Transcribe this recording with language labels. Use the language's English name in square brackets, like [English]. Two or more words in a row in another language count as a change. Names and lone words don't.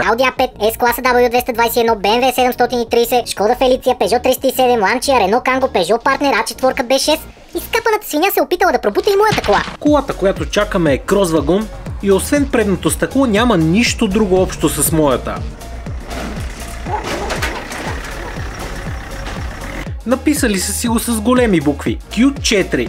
[Bulgarian] Audi A5, S-класа W221, BMW 730, Škoda Felicia, Peugeot 307, Lancia, Renault Kangoo, Peugeot Partner, A4 B6. Изкапаната свиня се е опитала да пробута и моята кола. Колата, която чакаме, е крос вагон и освен предното стъкло няма нищо друго общо с моята. Написали са си го с големи букви Q4.